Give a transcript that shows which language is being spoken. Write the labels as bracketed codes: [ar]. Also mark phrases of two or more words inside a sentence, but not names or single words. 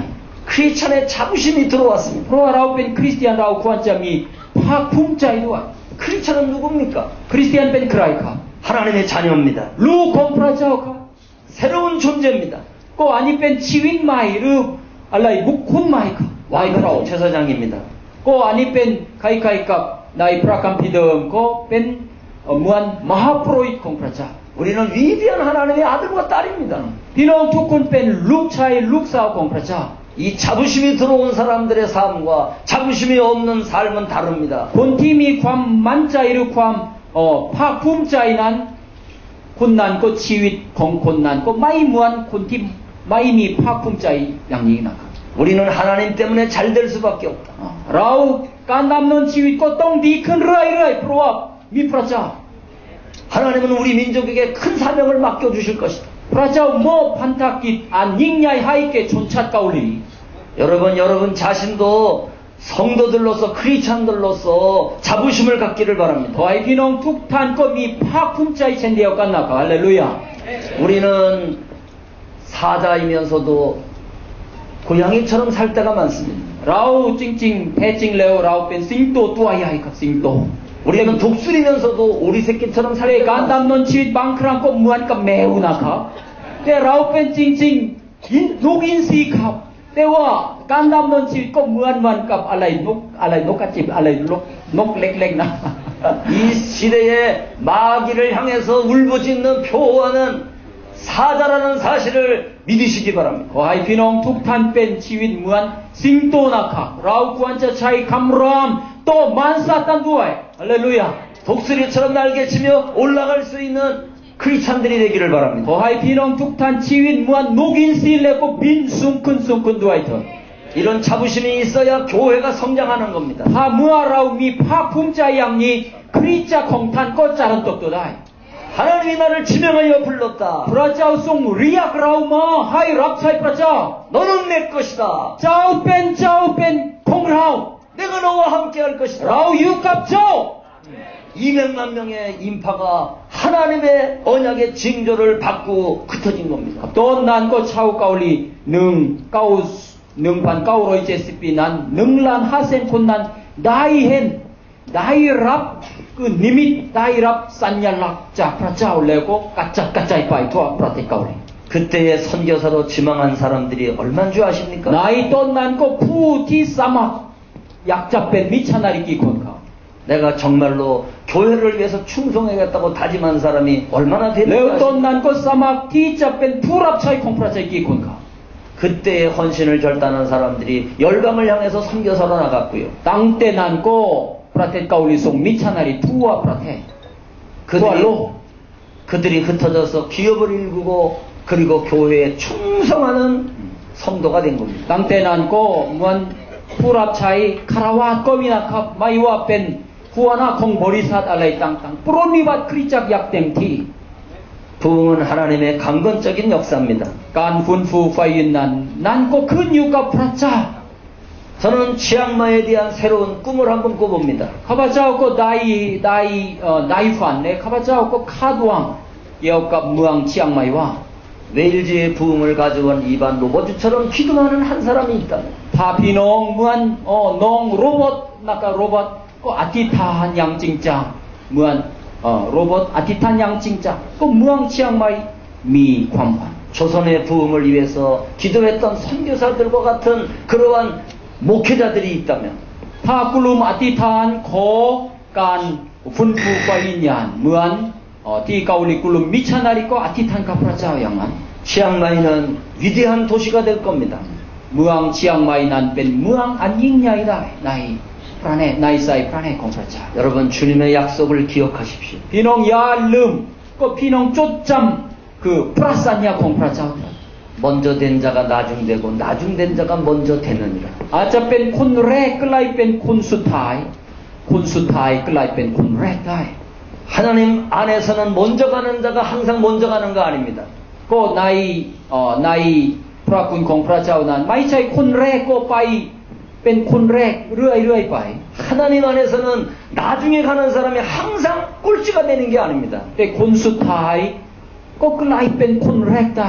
[ko] 크리스찬의 자부심이 들어왔습니다. [th] เพราะว่าเราเป็นคริสเตียนเราควรจะมีภาคภูมิใจด้วย [ko] 크리스찬은 누굽니까? [th] คริสเตียนเป็นใครครับ [ko] 하나님의 자녀입니다. [th] ลูกของพระเจ้าครับ [ko] 새로운 존재입니다. [th] ก็อันนี้เป็นชีวิตใหม่หรืออะไรบุคคลใหม่ครับ [ko] 왕같은 제사장입니다. [th] ก็อันนี้เป็นคล้ายๆกับในพระคัมภีร์เดิมก็เป็นเหมือนมหาปุโรหิตของพระเจ้า [ko] 우리는 위대한 하나님의 아들과 딸입니다. [th] พี่น้องทุกคนเป็นลูกชายลูกสาวของพระเจ้า [ko] 이 자부심이 들어온 사람들의 삶과 자부심이 없는 삶은 다릅니다. [th] คนที่มีความมั่นใจหรือความภาคภูมิใจนั้นคนนั้นก็ชีวิตของคนนั้นก็ไม่เหมือนคนที่ไม่มีภาคภูมิใจอย่างนี้นะครับ [ko] 우리는 하나님 때문에 잘 될 수밖에 없다. [th] เราการดำเนินชีวิตก็ต้องดีขึ้นเรื่อยๆเพราะว่ามีพระเจ้า [ko] 하나님은 우리 민족에게 큰 사명을 맡겨주실 것이다. [th] พระเจ้ามอบพันธกิจอันยิ่งใหญ่ให้แก่ชนชาติเกาหลี [ko] 여러분 자신도 성도들로서 크리스찬들로서 자부심을 갖기를 [th] ขอ [ko] 바랍니다. [th] ให้พี่น้องทุกท่านก็มีภาคภูมิใจเช่นเดียวกันนะครับฮาเลลูยา [ko] 우리는 사자이면서도 고양이처럼 살 때가 많습니다. [th] เราจริงๆแท้จริงแล้วเราเป็นสิงโตตัวใหญ่ครับสิงโต [ko] 우리는 독수리면서도 오리 새끼처럼 [th] แต่ [ko] 살 [th] การ [ko] 때가 [th] ดำเนินชีวิตบางครั้งก็เหมือนกับแมวนะครับแต่เราเป็นจริงๆนกอินทรีครับแต่ว่าการดำเนินชีวิตก็เหมือนกับอะไรนกกระจิบอะไรนกเล็กๆนะ [ko] 이 시대에 마귀를 향해서 울부짖는 표하는 사자라는 사실을 믿으시기 바랍니다. [th] ขอให้พี่น้องทุกท่านเป็นชีวิตเหมือนสิงโตนะครับเราควรจะใช้คำรามโต้มารซาตานด้วยฮาเลลูยา [ko] 독수리처럼 날개치며 올라갈 수 있는 크리스찬들이 되기를 바랍니다. [th] ขอให้พี่น้องทุกท่านชีวิตเหมือนนกอินทรีแล้วก็บินสูงขึ้นด้วยเถิด [ko] 이런 자부심이 있어야 교회가 성장하는 겁니다. [th] ถ้าเมื่อเรามีภาคภูมิใจอย่างนี้คริสตจักรของท่านก็เจริญเติบโตได้ [ko] 하나님이 나를 지명하여 불렀다. [th] พระเจ้าทรงเรียกเรามาให้รับใช้พระเจ้า [ko] 너는 내 것이다. [th] เจ้าเป็นของเรา [ko] 내가 너와 함께 할 [th] เรา [ko] 것이다. [th] อยู่กับเจ้า [ko] 200만 명의 인파가 하나님의 언약의 징조를 받고 흩어진 겁니다. [th] ตอนนั้นก็ชาวเกาหลี1,970 ปีนั้น1,500,000 คนนั้นได้รับคือนิมิตได้รับสัญลักษณ์จากพระเจ้าแล้วก็กระจายไปทั่วประเทศเกาหลี [ko] 그때의 선교사로 지망한 사람들이 얼마인 줄 아십니까? [th] ในตอนนั้นก็ผู้ที่สมัครอยากจะเป็นมิชชันนารีกี่คนครับ [ko] 내가 정말로 교회를 위해서 충성하겠다고 다짐한 사람이 얼마나 [th] แล้วตอน [ko] 되는가? [th] นั้นก็สมัครที่จะเป็นผู้รับใช้ของพระเจ้ากี่คนครับ [ko] 그때의 헌신을 결단한 사람들이 열방을 향해서 선교사로 나갔고요. [th] ตั้งแต่นั้นก็ประเทศเกาหลีส่งมิชชันนารีทั่วประเทศทั่วโลก [ko] 그들이 흩어져서 기업을 일구고 그리고 교회에 충성하는 성도가 된 겁니다. [th] ตั้งแต่นั้นก็เหมือนผู้รับใช้คารวะก็มีนะครับไม่ว่าเป็นหัวหน้าของบริษัทอะไรต่างๆปรนนิบัติคริสตจักรอย่างเต็มที่ [ko] 부흥은 하나님의 강건적인 역사입니다. [th] การฟื้นฟูไฟนั้นก็ขึ้นอยู่กับพระเจ้า [ko] 저는 치앙마이에 대한 새로운 꿈을 한번 꿔봅니다. [th] ข้าพเจ้าก็ได้ฝันและข้าพเจ้าก็คาดหวังเกี่ยวกับเมืองเชียงใหม่ว่า [ko] 웨일즈의 부흥을 가져온 이반 로버츠처럼 기도하는 한 사람이 있다면 [th] ถ้าพี่น้องเหมือนน้องโรบอทนะครับโรบอทก็อธิษฐานอย่างจริงจังเหมือนโรบอทอธิษฐานอย่างจริงจังก็เมืองเชียงใหม่มีความหวัง [ko] 조선의 부흥을 위해서 기도했던 선교사들과 같은 그러한 목회자들이 있다면 [th] ถ้ากลุ่มอธิษฐานขอการฟื้นฟูไฟวิญญาณเหมือนที่เกาหลีกลุ่มมิชชันนารีก็อธิษฐานกับพระเจ้าอย่างนั้น [ko] 치앙마이는 위대한 도시가 될 겁니다. [th] เมืองเชียงใหม่นั้นเป็นเมืองอันยิ่งใหญ่ได้ในสายพระเนตรของพระเจ้า [ko] 여러분 주님의 약속을 기억하십시오. [th] พี่น้องอย่าลืมก็พี่น้องจดจำคือพระสัญญาของพระเจ้า [ko] 먼저 된 자가 나중되고 나중된 자가 먼저 되느니라. [th] อาจจะเป็นคนแรกกลายเป็นคนสุดท้ายคนสุดท้ายกลายเป็นคนแรกได้ [ko] 하나님 안에서는 먼저 가는 자가 항상 먼저 가는 거 아닙니다. [th] ก็ในพระคุณของพระเจ้านั้นไม่ใช่คนแรกก็ไปเป็นคนแรกเรื่อยๆไป [ko] 하나님 안에서는 나중에 가는 사람이 항상 꼴찌가 되는 게 아닙니다. [th] แต่คนสุดท้ายก็กลายเป็นคนแรกได้